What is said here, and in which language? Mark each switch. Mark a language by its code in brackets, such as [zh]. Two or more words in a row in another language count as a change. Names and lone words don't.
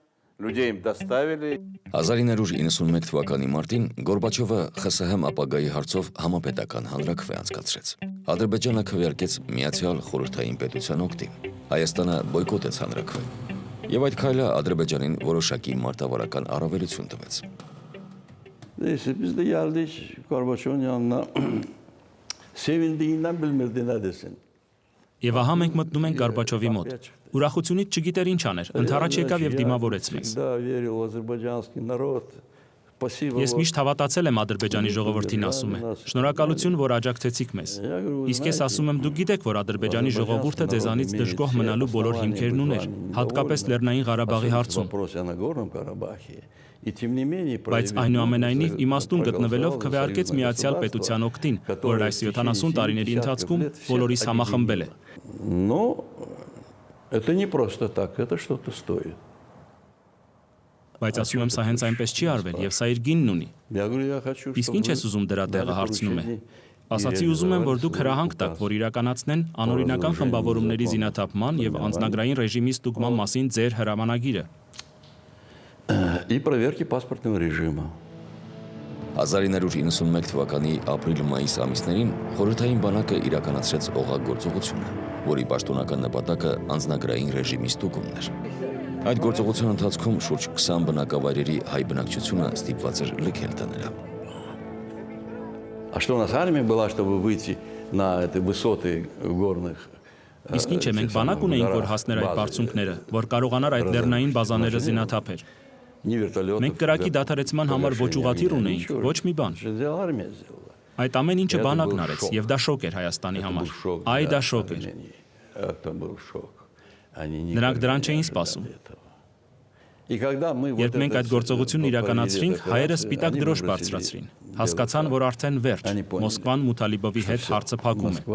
[hy] 1991 թվականի մարտին Գորբաչովը ԽՍՀՄ ապագայի հարցով համապետական հանրաքվե անցկացրեց։ Ադրբեջանը քվեարկեց Միացյալ Խորհրդային Պետության օգտին։ Հայաստանը բոյկոտեց հանրաքվեն։ Եվ այդ քայլը Ադրբեջանին որոշակի մարտավարական առավելություն տվեց։ [az] Neyse biz de geldik Gorbaçov'un yanına. Sevindiğinden bilmirdi ne desin. [hy] Եվ ահա մենք մտնում ենք Գորբաչովի մոտ։ Ուրախությունից չգիտեր ինչ աներ, ընդառաջ եկավ եւ դիմավորեց մեզ։ Ես միշտ հավատացել եմ Ադրբեջանի ժողովրդին, ասում է։ Շնորհակալություն, որ աջակցեցիք մեզ։ Իսկ ես ասում եմ, դուք գիտեք, որ Ադրբեջանի ժողովուրդը ձեզանից դժգոհ մնալու բոլոր հիմքերն ուներ, հատկապես Լեռնային Ղարաբաղի հարցում։ Բայց այնուամենայնիվ իմաստուն գտնվելով քվեարկեց Միացյալ Պետության օգտին, որ այս 70 տարիների ընթացքում բոլորիս համախմբել է։ [ru] Но это не просто так, это что-то стоит. [hy] Բայց ասում եմ, սա հենց այնպես չի արվել եւ սա իր գինն ունի։ Իսկ ինչ ես ուզում դրա տեղը հարցնում է։ Ասացի ուզում եմ, որ դուք հրահանգ տաք, որ իրականացնեն անօրինական խմբավորումների զինաթափման եւ անձնագրային ռեժիմի ստուգման մասին ձեր հրամանագիրը։ [ru] И проверки паспортного режима. [hy] 1991 թվականի ապրիլ-մայիս ամիսներին խորհրդային բանակը իրականացրեց օղագործողությունը, որի պաշտոնական նպատակը անձնագրային ռեժիմի ստուգումն էր։ Այդ գործողության ընթացքում շուրջ 20 բնակավայրերի հայ բնակչությունը ստիպված էր լքել տները։ [ru] А что у нас армия была, чтобы выйти на эти высоты горных? [hy] Իսկ ինչ է, մենք բանակ ունեինք, որ հասներ այդ բարձունքները, որ կարողանար այդ լեռնային բազաները զինաթափեր։ Մենք կրակի դադարեցման համար ոչ ուղղաթիռ ունեինք, ոչ մի բան։ Այդ ամեն ինչը բանակն արեց, եւ դա շոկ էր Հայաստանի համար։ Այ դա շոկ էր։ Նրանք դրան չէին սպասում։ Երբ մենք այդ գործողությունն իրականացրինք, հայերը սպիտակ դրոշ բարձրացրին։ Հասկացան, որ արդեն վերջ, Մոսկվան Մութալիբովի հետ հարցը փակում է։